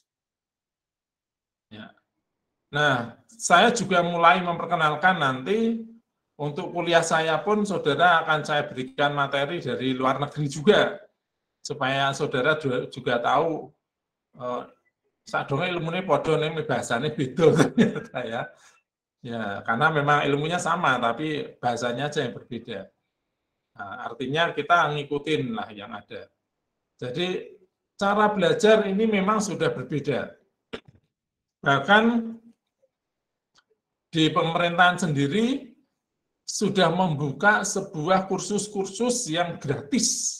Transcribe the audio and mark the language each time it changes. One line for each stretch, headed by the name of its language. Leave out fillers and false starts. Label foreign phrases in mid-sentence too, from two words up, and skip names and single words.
Indonesian: Ya. Nah, saya juga mulai memperkenalkan nanti untuk kuliah saya pun saudara akan saya berikan materi dari luar negeri juga, supaya saudara juga tahu
Javanese: sadurunge ilmune padha ning bahasane beda
Indonesian: ternyata ya. Ya, karena memang ilmunya sama tapi bahasanya aja yang berbeda. Nah, artinya kita ngikutin lah yang ada. Jadi cara belajar ini memang sudah berbeda. Bahkan di pemerintahan sendiri sudah membuka sebuah kursus-kursus yang gratis.